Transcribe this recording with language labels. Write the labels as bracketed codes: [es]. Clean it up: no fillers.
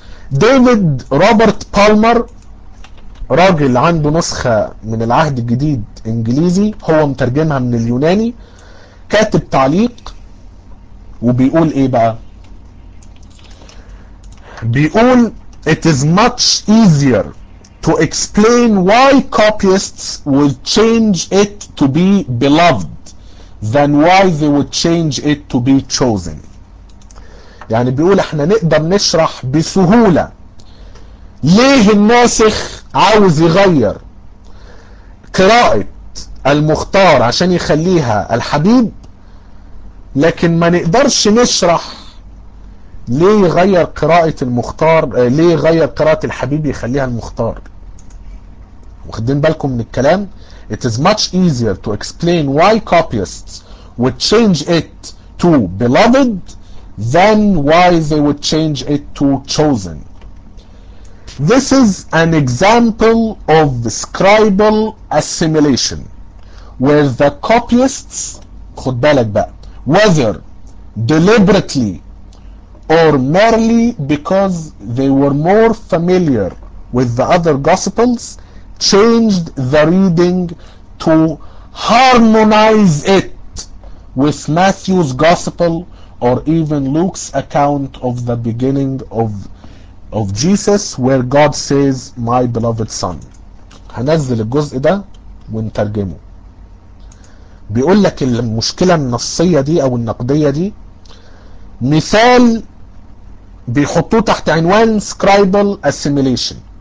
[ar] ديفيد روبرت بالمر راجل عنده نسخة من العهد الجديد انجليزي، هو مترجمها من اليوناني، كاتب تعليق وبيقول ايه بقى؟ بيقول [en] It is much easier to explain why copyists will change it to be beloved than why they would change it to be chosen. [ar] يعني بيقول احنا نقدر نشرح بسهولة ليه الناسخ عاوز يغير قراءة المختار عشان يخليها الحبيب، لكن ما نقدرش نشرح ليه يغير قراءة المختار، ليه يغير قراءة الحبيب يخليها المختار. واخدين بالكم من الكلام؟ [en] It is much easier to explain why copyists would change it to beloved than why they would change it to chosen. This is an example of scribal assimilation where the copyists, [ar] خد بالك بقى, [en] whether deliberately or merely because they were more familiar with the other gospels, changed the reading to harmonize it with Matthew's gospel or even Luke's account of the beginning of Jesus where God says my beloved son. [ar] هنزل الجزء ده ونترجمه. بيقول لك المشكلة النصية دي او النقدية دي مثال بيحطوه تحت عنوان scribal assimilation.